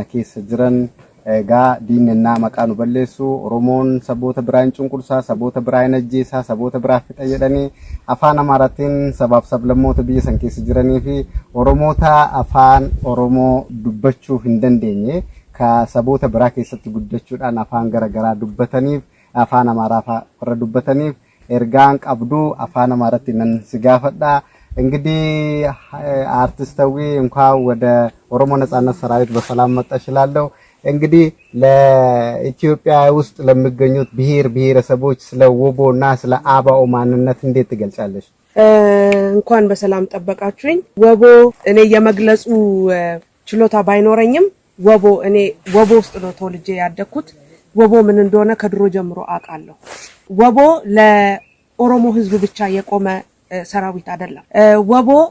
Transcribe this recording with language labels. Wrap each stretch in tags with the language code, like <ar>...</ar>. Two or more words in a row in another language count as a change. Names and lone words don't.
<om>keessa jiran egaa diinennaa maqaa nu balleessu Oromoon saboota biraa hin cunqursaa, saboota biraa hin ajjeesaa, saboota biraa fixa jedhanii afaan Amaaraatiin sabaaf sablammoota biyya san keessa jiranii fi Oromoota afaan Oromoo dubbachuu hin dandeenye ka saboota biraa keessatti guddachuudhaan afaan garaagaraa dubbataniif afaan Amaaraa warra dubbataniif ergaan qabdu afaan Amaaraatti nan si gaafadha.</om> <am>እንግዲህ አርቲስታዊ እንኳን ወደ ኦሮሞ ነጻነት ሰራዊት በሰላም መጣሽ እላለሁ። እንግዲህ ለኢትዮጵያ ውስጥ ለሚገኙት ብሔረሰቦች ስለ ወቦና ስለ አባኦ ማንነት እንዴት ትገልጻለሽ? እንኳን በሰላም ጠበቃችሁኝ። ወቦ እኔ የመግለጹ ችሎታ ባይኖረኝም እኔ ወቦ ውስጥ ነው ተወልጄ ያደኩት። ወቦ ምን እንደሆነ ከድሮ ጀምሮ አውቃለሁ። ወቦ ለኦሮሞ ህዝብ ብቻ የቆመ ሰራዊት አይደለም። ወቦ</am>